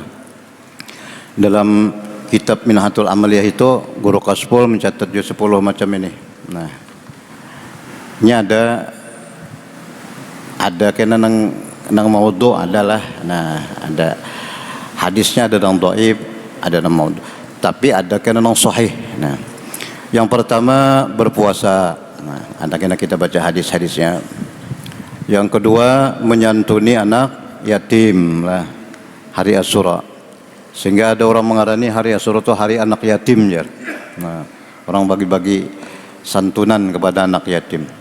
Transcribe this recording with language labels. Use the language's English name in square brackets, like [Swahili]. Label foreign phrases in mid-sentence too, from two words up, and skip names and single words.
[Indonesian] Dalam kitab Minhatul Amaliyah itu Guru Kasful mencatat 10 macam ini. [Banjar] Nah, ini ada kena nang maudhu adalah, nah ada hadisnya, ada nang dhaif, ada nang maudhu, tapi ada kena nang sahih. [Indonesian] Nah, yang pertama berpuasa. Nah, ada kena kita baca hadis-hadisnya. Yang kedua menyantuni anak yatim lah hari Asyura, sehingga ada orang mengarani hari Asyura itu hari anak yatim ya. Nah, orang bagi-bagi santunan kepada anak yatim.